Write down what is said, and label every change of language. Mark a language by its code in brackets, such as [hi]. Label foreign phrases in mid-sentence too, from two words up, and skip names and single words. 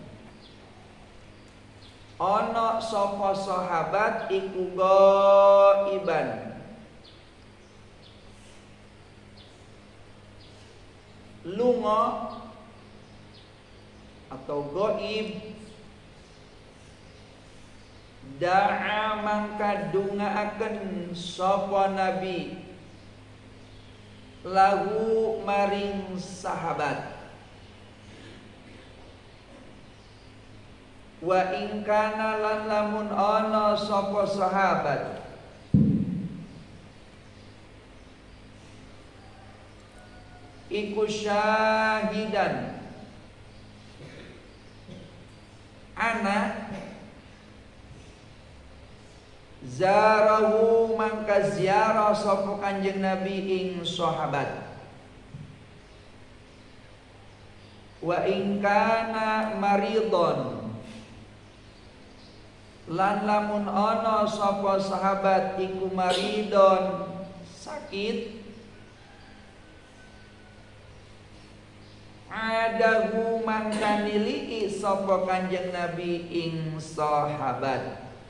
[jv] ana sapa sahabat iku ghaiban lunga atau ghaib, da'a mangka dungaaken sapa Nabi lahu maring sahabat. [ar] وإن كان [jv] lan lamun ana sapa sahabat iku syahidan ana zarahu mangka ziarah sapa Kanjeng Nabi ing sahabat. [ar] وإن كان مريضا [jv] lan lamun ana sapa sahabat iku maridon sakit adahu mangka nilii sapa Kanjeng Nabi ing sahabat.